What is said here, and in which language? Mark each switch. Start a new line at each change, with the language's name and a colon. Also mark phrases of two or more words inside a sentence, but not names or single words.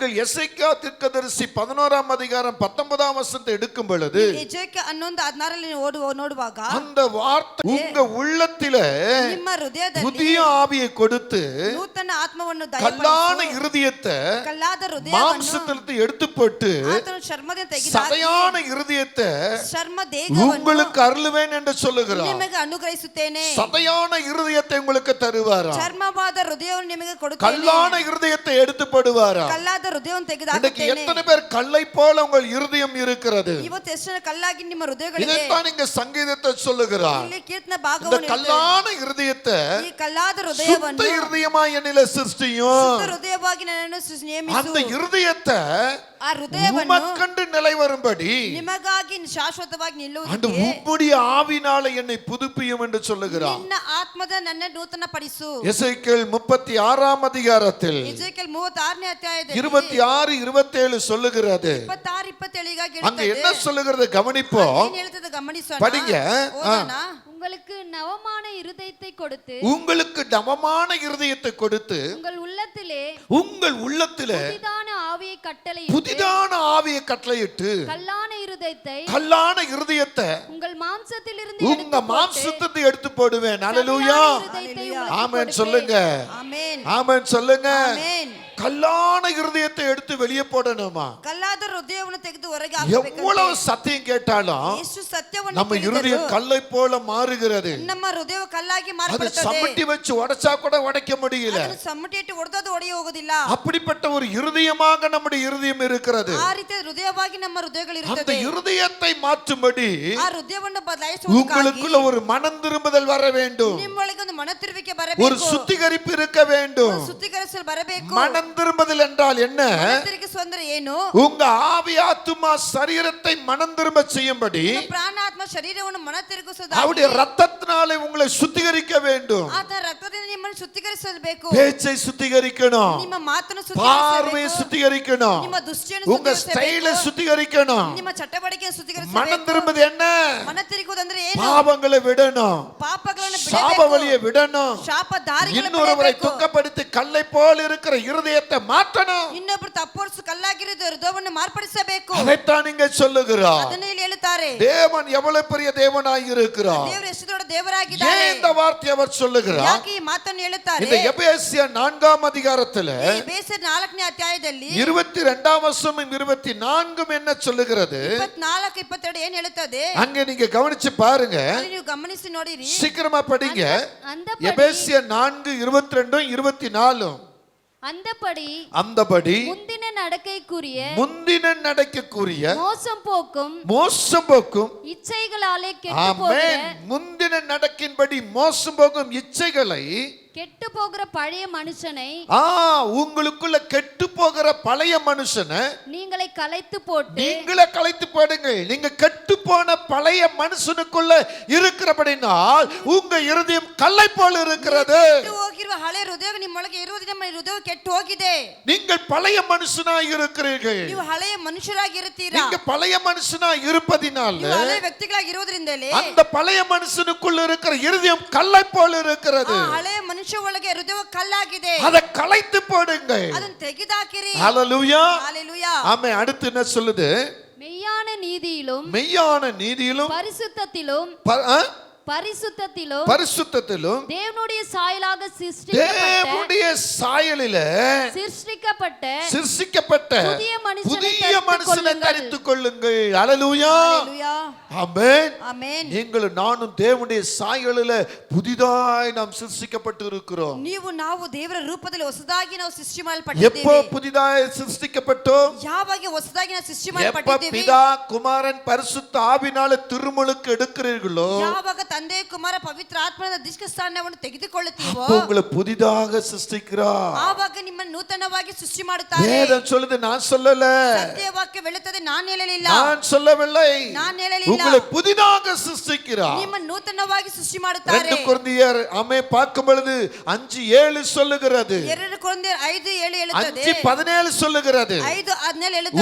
Tamil: நீங்கள் எசேக்கியா தீர்க்கதரிசி 11ஆம் அதிகாரம் 19ஆம் வசனத்தை எடுக்கும் பொழுது
Kannada: ಎಜೆಕಿಯ 11:16 ನೋಡುವಾಗ
Tamil: அந்த வார்த்தை உங்க உள்ளத்திலே
Kannada: ನಿಮ್ಮ ಹೃದಯದಲ್ಲಿ
Tamil: புதிய ஆவியை கொடுத்து
Kannada: ನೂತನ ಆತ್ಮವನ್ನು
Tamil: கல்லான இருதயத்தை
Kannada: ಕಲ್ಲಾದ ಹೃದಯವನ್ನು
Tamil: மாம்சத்திலிருந்து எடுத்து போட்டு
Kannada: ಆತನು ಚರ್ಮದಿಂದ ತೆಗೆದು
Tamil: சதையான இருதயத்தை
Kannada: ಚರ್ಮ ದೇಹವನ್ನು
Tamil: உங்களுக்கு அருளுவேன் என்று சொல்லுகிறார்.
Kannada: ನಿಮಗೆ ಅನುಗ್ರಹಿಸುತ್ತೇನೆ.
Tamil: சதையான இருதயத்தை உங்களுக்கு தருவாரா?
Kannada: ಚರ್ಮವಾದ ಹೃದಯವನ್ನು ನಿಮಗೆ ಕೊಡುತ್ತೇನೆ.
Tamil: கல்லான இருதயத்தை எடுத்து போடுவாரா?
Kannada: ಕಲ್ಲಾದ ಹೃದಯವನ್ನು ತೆಗೆದು
Tamil: இன்னைக்கு
Kannada: ಹಾಕುತ್ತೇನೆ.
Tamil: எத்தனை பேர் கல்லை போல உங்கள் இருதயம் இருக்கிறது?
Kannada: ಇವತ್ತು ಎಷ್ಟು ಜನ ಕಲ್ಲಾಗಿ ನಿಮ್ಮ ಹೃದಯಗಳಿದೆ?
Tamil: இதைத்தான் இங்க சங்கீதத்தை சொல்லுகிறார்.
Kannada: ಇಲ್ಲಿ ಕೀರ್ತನ
Tamil: இந்த
Kannada: ಭಾಗವನ್ನು
Tamil: கல்லான இருதயத்தை
Kannada: ಈ ಕಲ್ಲಾದ ಹೃದಯವನ್ನು
Tamil: சுத்த இருதயமாய் என்னிலே சிருஷ்டியும்.
Kannada: ಶುದ್ಧ ಹೃದಯವಾಗಿ ನನ್ನನ್ನು ನೇಮಿಸು.
Tamil: அந்த இருதயத்தை
Kannada: ಆ ಹೃದಯವನ್ನು
Tamil: உமக்கண்டு நிலை வரும்படி
Kannada: ನಿಮಗಾಗಿ ಶಾಶ್ವತವಾಗಿ
Tamil: அந்த
Kannada: ನಿಲ್ಲುವುದಕ್ಕೆ
Tamil: உம்முடைய ஆவினால என்னை புதுப்பியும் என்று சொல்லுகிறார்.
Kannada: ನಿನ್ನ ಆತ್ಮದ ನನ್ನ ನೂತನ ಪಡಿಸು.
Tamil: எசேக்கியேல் 36ஆம் அதிகாரத்தில்
Kannada: ಎಜೆಕಿಯೇಲ್ 36ನೇ ಅಧ್ಯಾಯದಲ್ಲಿ
Tamil: 26 27 சொல்லுகிறது.
Kannada: 26 27ಗಾಗಿ
Tamil: அங்க என்ன சொல்லுகிறது கவனிப்போம்.
Kannada: ಏನು ಹೇಳ್ತದೆ ಗಮನಿಸೋಣ.
Tamil: படிங்க.
Kannada: ಓದೋಣ.
Tamil: உங்களுக்கு நவமான இருதயத்தை கொடுத்து உங்களுக்கு நவமான இருதயத்தை கொடுத்து உங்கள் உள்ளத்திலே புதிதான ஆவியை கட்டளையிட்டு கல்லான இருதயத்தை உங்க மாம்சத்திலிருந்து எடுத்து போடுவேன். அல்லேலூயா. ஆமென் சொல்லுங்க. ஆமென் சொல்லுங்க. கல்லான இருதயத்தை எடுத்து வெளியே போடணுமா?
Kannada: ಕಲ್ಲಾದ ಹೃದಯವನ್ನು ತೆಗೆದು ಹೊರಗೆ ಹಾಕಬೇಕು.
Tamil: எவ்வளவு சத்தியம் கேட்டாலும்
Kannada: ಎಷ್ಟು ಸತ್ಯವನ್ನು
Tamil: நம்ம இருதயம் கல்லை போல மாறுகிறது.
Kannada: ನಮ್ಮ ಹೃದಯವು ಕಲ್ಲಾಗಿ
Tamil: அது
Kannada: ಮಾರ್ಪಡುತ್ತದೆ.
Tamil: சமட்டி வச்சு உடைச்சா கூட உடைக்க முடியல.
Kannada: ಅದನ್ನು ಸಮ್ಮಟಿ ಇಟ್ಟು ಹೊಡೆದದ್ದು ಒಡೆಯ ಹೋಗೋದಿಲ್ಲ.
Tamil: அப்படிப்பட்ட ஒரு இருதயமாக நம்முடைய இருதயம் இருக்கிறது.
Kannada: ಆ ರೀತಿಯ ಹೃದಯವಾಗಿ ನಮ್ಮ ಹೃದಯಗಳು
Tamil: அந்த
Kannada: ಇರುತ್ತದೆ.
Tamil: இருதயத்தை மாற்றும்படி
Kannada: ಆ ಹೃದಯವನ್ನು ಬದಲಾಯಿಸುವುದಕ್ಕಾಗಿ
Tamil: உங்களுக்குள்ள ஒரு மனம் திரும்புதல் வர வேண்டும்.
Kannada: ನಿಮ್ಮೊಳಗೆ ಒಂದು ಮನ ತಿರುವಿಕೆ ಬರಬೇಕು.
Tamil: ஒரு சுத்திகரிப்பு இருக்க வேண்டும்.
Kannada: ಶುದ್ಧೀಕರಿಸಲು ಬರಬೇಕು.
Tamil: மனம் திரும்புதல் என்றால் என்ன?
Kannada: ಮನ ತಿರುಗಿಸುವ ಅಂದ್ರೆ ಏನು?
Tamil: உங்க ஆவி ஆத்துமா சரீரத்தை மனம் திரும்ப செய்யும்படி
Kannada: ಪ್ರಾಣ ಆತ್ಮ ಶರೀರವನ್ನು ಮನ ತಿರುಗಿಸುವುದು.
Tamil: அவருடைய ரத்தத்தினாலே உங்களை சுத்திகரிக்க வேண்டும்.
Kannada: ಆತನ ರಕ್ತದಿಂದ ನಿಮ್ಮನ್ನು ಶುದ್ಧೀಕರಿಸಬೇಕು.
Tamil: பேச்சை சுத்திகரிக்கணும்.
Kannada: ನಿಮ್ಮ ಮಾತನ್ನು
Tamil: பார்வையை
Kannada: ಶುದ್ಧೀಕರಿಸಬೇಕು.
Tamil: சுத்திகரிக்கணும்.
Kannada: ನಿಮ್ಮ ದೃಷ್ಟಿಯನ್ನು
Tamil: உங்க ஸ்டைலை சுத்திகரிக்கணும்.
Kannada: ನಿಮ್ಮ ಚಟವಟಿಕೆಯನ್ನು ಶುದ್ಧೀಕರಿಸಬೇಕು.
Tamil: மனம் திரும்புது என்ன?
Kannada: ಮನ ತಿರುಗುವುದು ಅಂದ್ರೆ ಏನು?
Tamil: பாவங்களை விடணும்.
Kannada: ಪಾಪಗಳನ್ನು
Tamil: சாப வழியை விடணும்.
Kannada: ಶಾಪ ದಾರಿಗಳನ್ನು
Tamil: இன்னொருவரை
Kannada: ಬಿಡಬೇಕು.
Tamil: துக்கப்படுத்தி கல்லை போல இருக்கிற இருதயத்தை மாற்றணும்.
Kannada: ಇನ್ನೊಬ್ಬರು ತಪ್ಪೊರಿಸು ಕಲ್ಲಾಗಿರುವ ಹೃದಯವನ್ನು ಮಾರ್ಪಡಿಸಬೇಕು.
Tamil: அதைத்தான் நீங்க சொல்லுகிறார்.
Kannada: ಅದನ್ನು ಇಲ್ಲಿ ಹೇಳುತ್ತಾರೆ.
Tamil: தேவன் எவ்வளவு பெரிய தேவனாய் இருக்கிறார்.
Kannada: ದೇವರು ಎಷ್ಟು ದೊಡ್ಡ ದೇವರಾಗಿದ್ದಾರೆ.
Tamil: ஏன் இந்த வார்த்தை அவர் சொல்லுகிறார்?
Kannada: ಯಾಕೆ ಈ ಮಾತನ್ನು ಹೇಳುತ್ತಾರೆ?
Tamil: இந்த எபேசியர் 4ஆம் அதிகாரத்திலே
Kannada: ಎಫೆಸರ್ 4ನೇ ಅಧ್ಯಾಯದಲ್ಲಿ
Tamil: 22ஆம் வசனமும் 24ம் என்ன சொல்லுகிறது?
Kannada: 24 22 ಏನು ಹೇಳುತ್ತದೆ?
Tamil: அங்க நீங்க கவனிச்சு பாருங்க.
Kannada: ಅಲ್ಲಿ ನೀವು ಗಮನಿಸಿ ನೋಡಿರಿ.
Tamil: சீக்கிரமா படிங்க. அந்தபடி எபேசியர் 4:22 24. அந்தபடி முந்தின நடக்கைக்குரிய மோசம் போக்கும் இச்சைகளாலே கெட்டுப்போகிற முந்தின நடக்கின்படி மோசம் போகும் இச்சைகளை கெட்டு போகிற பழைய மனுஷனை உங்களுக்குள்ள கெட்டு போகிற பழைய மனுஷனை நீங்களே கலைத்து போடுங்க. நீங்க கெட்டு போன பழைய மனுஷனுக்குள்ள இருக்கிறபடினால் உங்க இருதயம் கல்லை போல இருக்கிறது.
Kannada: ಹೋಗಿರುವ ಹಳೆ ಹೃದಯ ನಿಮ್ಮೊಳಗೆ ಇರುವುದು ನಿಮ್ಮ ಹೃದಯ ಕೆಟ್ಟು ಹೋಗಿದೆ.
Tamil: நீங்கள் பழைய மனுஷனாய் இருக்கிறீர்கள்.
Kannada: ನೀವು ಹಳೆಯ ಮನುಷ್ಯರಾಗಿರುತ್ತೀರಾ.
Tamil: நீங்க பழைய மனுஷனாய் இருப்பதினால
Kannada: ನೀವು ಹಳೆಯ ವ್ಯಕ್ತಿಗಳಾಗಿರುವುದರಿಂದಲೇ
Tamil: அந்த பழைய மனுஷனுக்குள்ள இருக்கிற இருதயம் கல்லை போல இருக்கிறது.
Kannada: ಹಳೆಯ ಮನುಷ್ಯ ಒಳಗೆ ಹೃದಯ ಕಲ್ಲಾಗಿದೆ.
Tamil: அதை கலைத்து போடுங்க.
Kannada: ಅದನ್ನು ತೆಗೆದಾಕಿರಿ.
Tamil: ஹalleluya. ஹalleluya. ஆமென். அடுத்து என்ன சொல்லுது? மெய்யான நீதியிலும் பரிசுத்தத்திலும் தேவனுடைய சாயலாக சிருஷ்டிக்கப்பட்ட புதிய மனுஷனை தரித்துக் கொள்ளுங்கள். ஹalleluya. ஆமென். ஆமென். நீங்களும் நானும் தேவனுடைய சாயலில புதிதாய் நாம் சிருஷ்டிக்கப்பட்டு இருக்கிறோம்.
Kannada: ನಾವು ದೇವರ ರೂಪದಲ್ಲಿ ಹೊಸದಾಗಿ ನಾವು ಸೃಷ್ಟಿ ಮಾಡಲ್ಪಟ್ಟಿದ್ದೇವೆ.
Tamil: எப்போ புதிதாய் சிருஷ்டிக்கப்பட்டோம்?
Kannada: ಯಾವಾಗ ಹೊಸದಾಗಿ ನಾವು ಸೃಷ್ಟಿ ಮಾಡಲ್ಪಟ್ಟಿದ್ದೇವೆ?
Tamil: எப்ப பிதா குமாரன் பரிசுத்த ஆவினால திருமுழுக்கு எடுக்கிறீர்களோ,
Kannada: ಯಾವಾಗ ತಂದೆ ಕುಮಾರ ಪವಿತ್ರ ಆತ್ಮನ ದೀಕ್ಷಾಸ್ನಾನವನ್ನು ತೆಗೆದುಕೊಳ್ಳುತ್ತೀವೋ,
Tamil: உங்களை புதிதாக சிருஷ்டிக்கிறார்.
Kannada: ಆವಾಗ ನಿಮ್ಮನ್ನು ನೂತನವಾಗಿ ಸೃಷ್ಟಿ ಮಾಡುತ್ತಾರೆ.
Tamil: வேதம் சொல்லுது, நான் சொல்லல.
Kannada: ಸತ್ಯವಾಕ್ಯ ಹೇಳುತ್ತದೆ, ನಾನು ಹೇಳಲಿಲ್ಲ.
Tamil: நான் சொல்லவில்லை,
Kannada: ನಾನು ಹೇಳಲಿಲ್ಲ.
Tamil: உங்களை புதிதாக சிருஷ்டிக்கிறார்.
Kannada: ನಿಮ್ಮ ನೂತನವಾಗಿ ಸೃಷ್ಟಿ ಮಾಡುತ್ತಾರೆ.
Tamil: 2 கொரிந்தியர் பார்க்கும் பொழுது 5:7 சொல்லுகிறது,
Kannada: 2 ಕೊರಿಂಥಿಯರ್ 5:7 ಹೇಳುತ್ತದೆ,
Tamil: 5:17 சொல்லுகிறது.
Kannada: 5:17 ಹೇಳುತ್ತದೆ,